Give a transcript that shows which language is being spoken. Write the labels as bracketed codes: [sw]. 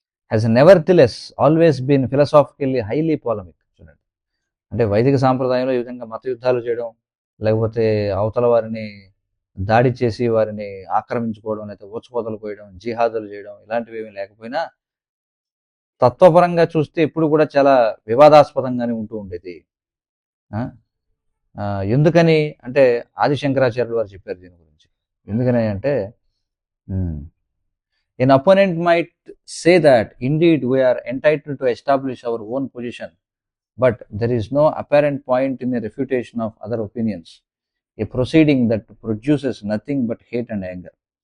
[en] has nevertheless always been philosophically highly polemic. [te] చూడండి, అంటే వైదిక సాంప్రదాయంలో ఈ విధంగా మత యుద్ధాలు చేయడం, లేకపోతే అవతల వారిని దాడి చేసి వారిని ఆక్రమించుకోవడం, లేకపోతే ఊచకోతలు కోయడం, జిహాదులు చేయడం, ఇలాంటివి ఏమీ లేకపోయినా తత్వపరంగా చూస్తే ఇప్పుడు కూడా చాలా వివాదాస్పదంగానే ఉంటూ ఉండేది. ఎందుకని అంటే ఆదిశంకరాచార్యులు వారు చెప్పారు దీని గురించి. ఎందుకని అంటే, [en] an opponent might say that indeed we are entitled to establish our own position, but there is no apparent point in a refutation of other opinions, a proceeding that produces nothing but hate and anger.